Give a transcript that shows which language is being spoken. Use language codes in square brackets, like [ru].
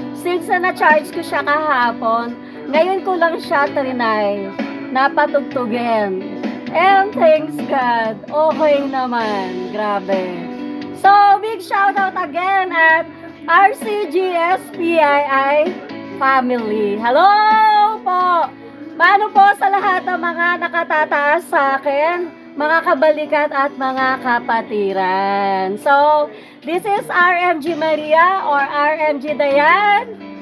[tl] Since na-charge ko siya kahapon, ngayon ko lang siya trinay na patugtugin. [en] And thanks God, [tl] okay naman. Grabe. [en] So, big shoutout again at RCGSPII family. [tl] Hello po! Paano po sa lahat ng mga nakatataas sa akin, mga kabalikat at mga kapatiran. [en] So, this is RMG Maria or RMG Dayan.